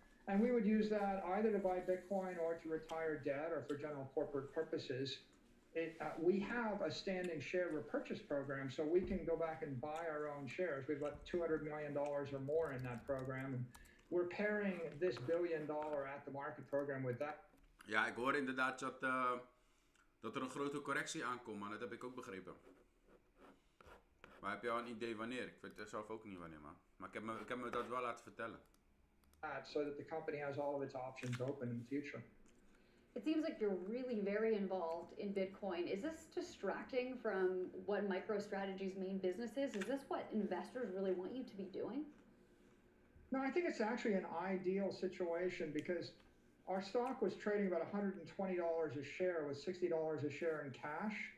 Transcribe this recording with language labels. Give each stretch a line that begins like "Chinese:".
English: And we would use that either to buy Bitcoin or to retire debt or for general corporate purposes. We have a standing share repurchase program, so we can go back and buy our own shares. We've got $200 million or more in that program. And we're pairing this $1 billion at-the-market program with that.
Dutch: Ja, ik hoor inderdaad dat er een grote correctie aankomt, man. Dat heb ik ook begrepen. Maar heb je al een idee wanneer? Ik weet zelf ook niet wanneer, man. Maar ik heb me dat wel laten vertellen.
English: So that the company has all of its options open in the future. It seems like you're really very involved in Bitcoin. Is this distracting from what MicroStrategy's main business is? Is this what investors really want you to be doing? No, I think it's actually an ideal situation because our stock was trading about $120 a share with $60 a share in cash.